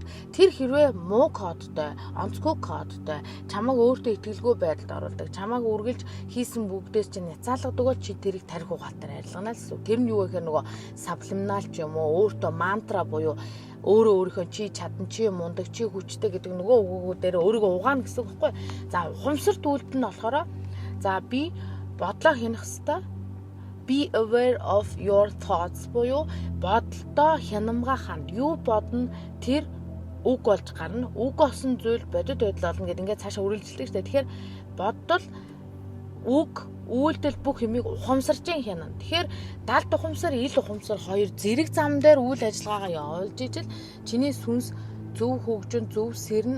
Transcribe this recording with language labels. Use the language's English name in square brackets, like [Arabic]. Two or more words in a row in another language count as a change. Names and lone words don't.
[Mongolian] Тэр хэрвээ муу кодтой, онцгүй кодтой, чамайг өөртөө итгэлгүй байдалд оруулдаг, чамайг үргэлж хийсэн бүгдээс чинь няцаалгадаг бол чи тэрийг тарих угаалтаар арилгана л гэсэн. Тэр нь юу гэхээр нөгөө саблиминал ч юм уу, өөртөө мантра буюу өөрийнхөө чи чадан, чи мундаг, чи хүчтэй гэдэг нөгөө үгүүдээр өөрийгөө угаана гэсэн үг байхгүй. За ухамсарт үйлдэл нь болохоор за би бодлоо хянах хэвээр [English] be aware of your thoughts [Mongolian] буюу бодолдоо хянамга ханд. Юу бодно тэр үг болж гарна. Үг болсон зүйл бодит байдал болно гэдэг ингээд цаашаа үргэлжлэдэг шүү дээ. Тэгэхээр бодол, үг, үйлдэл бүх юмыг ухамсарч хянана. Тэгэхээр далд ухамсар, ил ухамсар хоёр зэрэг зам дээр үйл ажиллагаагаа явуулж ижил чиний сүнс зөв хөгжин, зөв сэрнэ.